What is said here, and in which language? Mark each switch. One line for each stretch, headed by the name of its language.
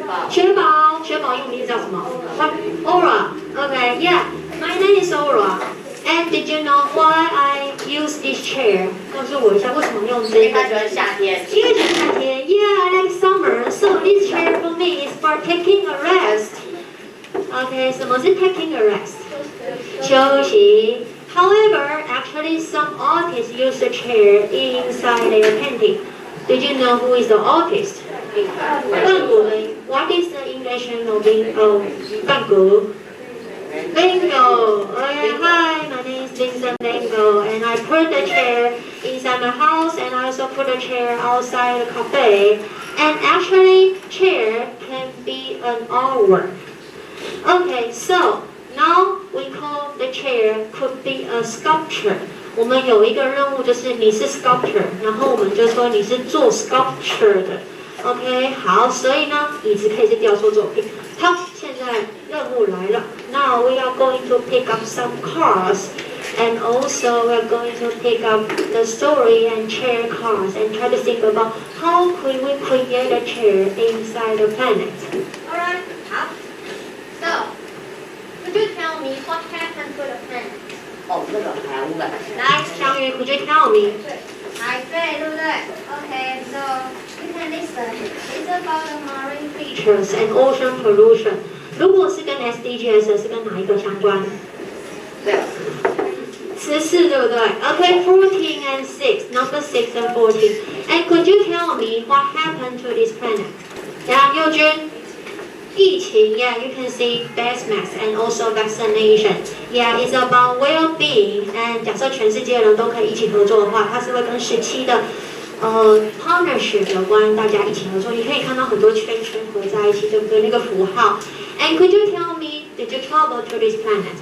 Chinese: 雪宝英文名字叫什么 ？Aura.
English: Okay, yeah. My name is Aura. And did you know why I use this chair?
Chinese: 告诉我一下为什么用这个？他喜欢夏天。因为喜欢夏天。
English: Yeah, I like summer. So this chair for me is for taking a rest. Okay,
Chinese: 什么是
English: taking a rest?
Chinese: 休息。
English: However, actually some artists use the chair inside their painting. Did you know who is the artist? 梵谷的 What is the English name of 梵谷 Van Gogh. Okay, hi, my name is Vincent Van Gogh, and I put the chair inside my house, and I also put a chair outside the cafe. And actually, chair can be an artwork. Okay, so now we call the chair could be a sculpture.
Chinese: 我们有一个任务，就是你是 sculptor， 然后我们就说你是做 sculpture 的。 OK， 好，所以呢，椅子可以是雕塑作品。好，现在任务来了。
English: Now we are going to pick up some cards, and also we are going to pick up the story and chair cards, and try to think about how could we create a chair inside the planet. Alright, 好。 So, could you tell me what happened to the planet?
Chinese: 哦，那个海污染。
English: 来，小雨 could you tell me?
Chinese: 海对，对不对
English: ？Okay, so you can listen. It's about the marine Features and ocean pollution.
Chinese: 如果是跟 SDGs 是跟哪一个相关？对。
English: 14
Chinese: 对不对
English: ？Okay, 14 and 6, number 6 and 14. And could you tell me what happened to this planet?
Chinese: 佑君。疫情
English: yeah, you can see face mask and also vaccination. Yeah, it's about well-being.
Chinese: And 假设全世界的人都可以一起合作的话，它是会跟17的partnership 有关，大家一起合作。你可以看到很多圈圈合在一起，对不对？那个符号。
English: And could you tell me, did you travel to this planet?